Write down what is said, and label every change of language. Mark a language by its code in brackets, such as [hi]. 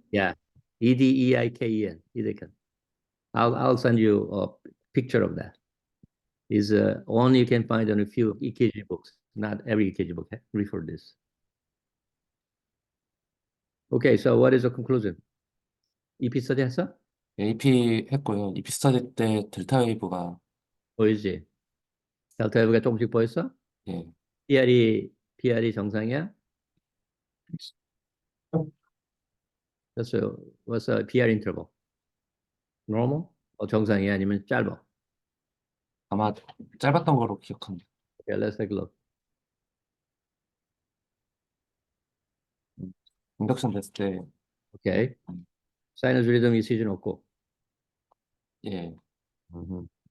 [en] Yeah. Edeiken. Adacan. I'll send you a picture of that. Is one you can find on a few EKG books. Not every EKG book refer this. Okay, so what is the conclusion? [ko] EP study 했어? AP 했고요. EP 스터디 때 델타 웨이브가 보이지? 델타 웨브가 조금씩 보였어? 예, PR이 정상이야? [en] 그래서 what's the PR interval? [ko] normal? 정상이야? 아니면 짧아? 아마 짧았던 거로 기억합니다. [en] Okay, let's take a look. [ko] 인덕션 됐을 때 [en] Okay. [ko] 사이너스 리듬 이시즌 없고. 예, EP